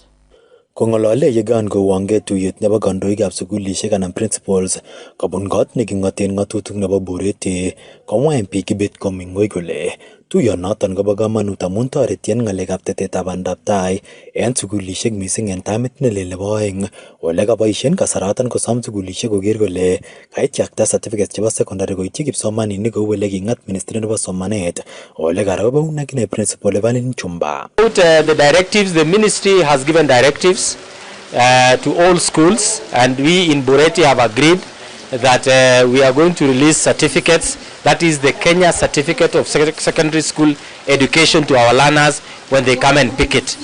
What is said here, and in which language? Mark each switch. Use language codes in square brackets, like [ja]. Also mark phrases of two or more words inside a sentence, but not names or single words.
[kln] Kongolole yegan go wange tuyet nebo kandoikab sugulishek anan principals kobun got nekingoten ngatutik nebo burete komwa MP Kibet komingoi kole tuyonoton kobo kamanut amun toreti en ngalekab tetetab bandab tai en sugulishek mising en tamit nelel nebo oeng ole kaboisien kasaraton kosom sugulishek koker kole kaityakta certificate chebo secondary koityi kipsomaninik kou ole kingat ministry nebo somanet ole karabaun akine principal Evelyn Chumba. [en] The directives, the ministry has given directives to all schools, and we in Bureti have agreed that we are going to release certificates, that is the Kenya Certificate of Secondary School Education, to our learners when they come and pick it.